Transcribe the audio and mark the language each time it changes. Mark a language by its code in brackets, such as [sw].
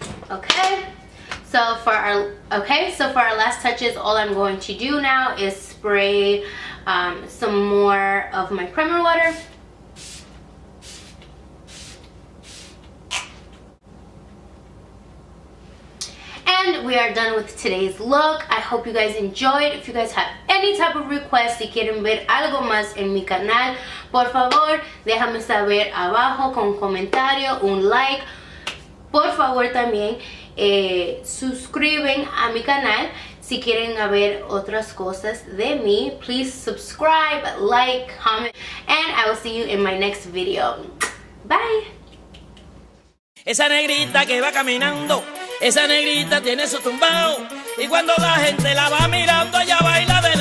[en] Okay. So for our last touches, all I'm going to do now is spray some more of my primer water. And we are done with today's look. I hope you guys enjoyed. If you guys have any type of request, [es] si quieren ver algo más en mi canal, por favor, déjame saber abajo con comentario, un like. Por favor, también suscriben a mi canal si quieren ver otras cosas de mí. [en] Please subscribe, like, comment, and I will see you in my next video. Bye. [es] Esa negrita que va caminando, esa negrita tiene su tumbao, y cuando la gente la va mirando, ella baila.